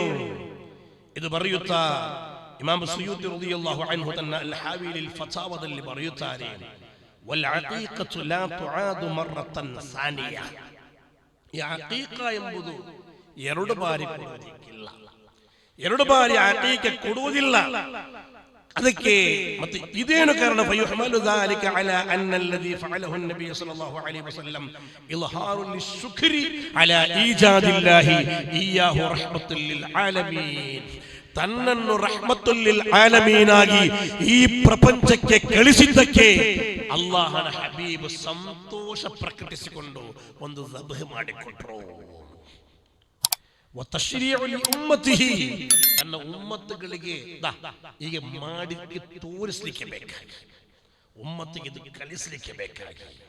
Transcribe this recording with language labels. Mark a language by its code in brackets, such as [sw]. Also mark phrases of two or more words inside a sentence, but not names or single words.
[kn] ಇದು ಬರೆಯುತ್ತಾ ಇಮಾಮ್ ಸುಯೂತಿ [ar] رضي الله عنه [kn] ತನ್ನ ಅಲ್ ಹಾವಿ ಲಿಲ್ ಫತಾವದಲ್ಲಿ ಬರೆಯುತ್ತಾರೆ, [ar] والعقيقة لا تعاد مرة ثانية. [kn] ಈ ಅಕೀಕ ಎಂಬುದು 2 ಬಾರಿ ಕೊಡುವುದಿಲ್ಲ, 2 ಬಾರಿ ಅಕೀಕ ಕೊಡುವುದಿಲ್ಲ. ಅದಕ್ಕೆ ಮತ್ತೆ ಇದೇನು ಕಾರಣ? [ar] ಫಯುಹಮಲು ذلك على ان الذي فعله النبي صلى الله عليه وسلم اظهار للشكر على ايجاد الله اياه رحمة للعالمين. [kn] ತನ್ನನ್ನು [ar] رحمة العالمين [kn] ಆಗಿ ಈ ಪ್ರಪಂಚಕ್ಕೆ ಕಳಿಸಿದ್ದಕ್ಕೆ ಅಲ್ಲಾಹನ ಹಬೀಬ್ ಸಂತೋಷ ಪ್ರಕಟಿಸಿಕೊಂಡು ಒಂದು ذبح ಮಾಡಿಕೊಟ್ರು. [ar] وتشريع لأمته, [kn] ತನ್ನ ಉಮ್ಮತ್ತುಗಳಿಗೆ ಹೀಗೆ ಮಾಡಿ ತೋರಿಸಲಿಕ್ಕೆ ಬೇಕಾಗಿ, ಉಮ್ಮತ್ತಿಗೆ ಇದು ಕಲಿಸಲಿಕ್ಕೆ ಬೇಕಾಗಿ.